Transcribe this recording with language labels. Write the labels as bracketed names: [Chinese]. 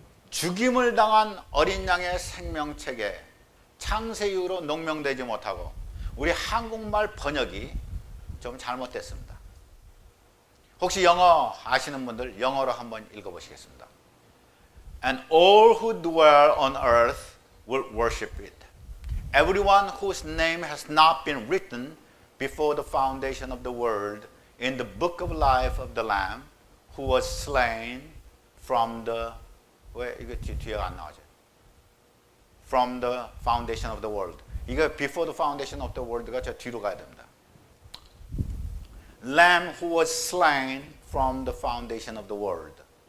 [Korean] 죽임을 당한 어린 양의 생명책에 창세 이후로 농명되지 못하고, 우리 한국말 번역이 좀 잘못됐습니다. 혹시 영어 아시는 분들 영어로 한번 읽어보시겠습니다. [English] And all who dwell on earth will worship it. Everyone whose name has not been written before the foundation of the world in the book of life of the Lamb who was slain from the, [Korean] 왜 이거 뒤에가 안 나오죠? [English] From the foundation of the world. [Korean] 이거 [English] before the foundation of the world [Korean] 가 저 뒤로 가야 됩니다. [English] Lamb who was slain from the foundation of the world.